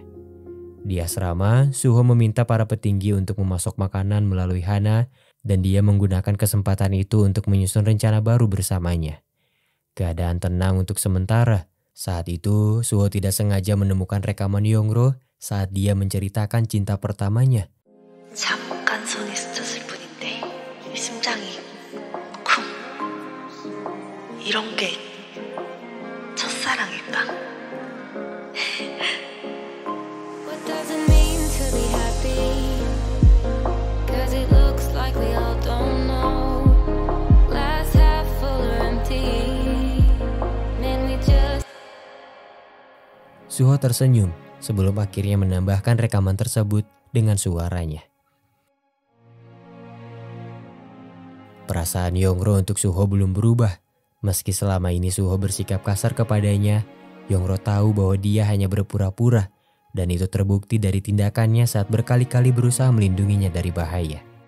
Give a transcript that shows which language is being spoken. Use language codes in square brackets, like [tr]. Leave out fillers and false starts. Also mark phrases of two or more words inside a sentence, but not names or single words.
[id] Di asrama, Suho meminta para petinggi untuk memasok makanan melalui Hana dan dia menggunakan kesempatan itu untuk menyusun rencana baru bersamanya. Keadaan tenang untuk sementara. Saat itu, Suho tidak sengaja menemukan rekaman Yongro saat dia menceritakan cinta pertamanya. [ko] 잠깐 손이 스쳤을 뿐인데 심장이 쿵 이런 게 첫사랑일까? [en] What does it mean to be happy? 'Cause it looks like we all don't know. Glass half full or empty. Man, we just [id] Suho tersenyum sebelum akhirnya menambahkan rekaman tersebut dengan suaranya. Perasaan Yongro untuk Suho belum berubah. Meski selama ini Suho bersikap kasar kepadanya, Yongro tahu bahwa dia hanya berpura-pura dan itu terbukti dari tindakannya saat berkali-kali berusaha melindunginya dari bahaya.